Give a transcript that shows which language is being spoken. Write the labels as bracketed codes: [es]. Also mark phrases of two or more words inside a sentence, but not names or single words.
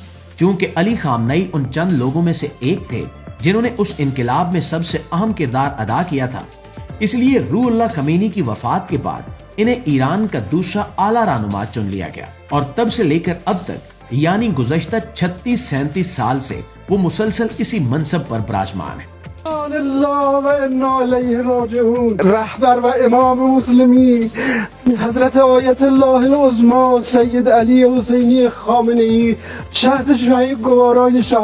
[ur] چونکہ علی خامنئی ان چند لوگوں میں سے ایک تھے جنہوں نے اس انقلاب میں سب سے اہم کردار ادا کیا تھا، اس لیے روح اللہ خمینی کی وفات کے بعد انہیں ایران کا دوسرا اعلیٰ رہنما چن لیا گیا اور تب سے لے کر اب تک یعنی گزشتہ 36-37 سال سے وہ مسلسل اسی منصب پر براجمان ہیں۔ [fa] رهبر و امام مسلمین حضرت آیت الله العظمی سید علی حسینی خامنه‌ای شهد شاهی گوارای